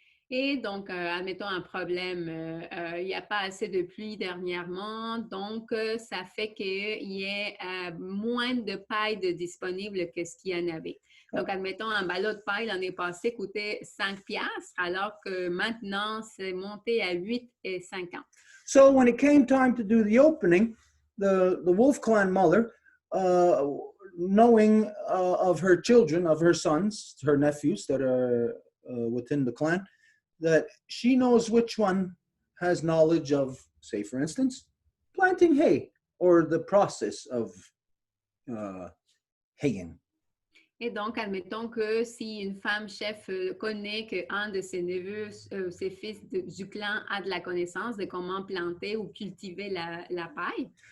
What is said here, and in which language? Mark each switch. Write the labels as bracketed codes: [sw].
[fr] Et donc, admettons un problème, il n'y a pas assez de pluie dernièrement, donc ça fait qu'il y ait moins de paille disponible que ce qu'il y en avait. Donc, admettons, un ballot de paille l'année passée coûtait 5 piastres, alors que maintenant, c'est monté à 8,50. [en] So when it came time to do the opening, the Wolf Clan mother, knowing of her children, of her sons, her nephews that are within the clan, that she knows which one has knowledge of, say, for instance, planting hay or the process of haying. [fr] Et donc, admettons que si une femme chef connaît qu'un de ses neveux, ses fils du clan a de la connaissance de comment planter ou cultiver la paille.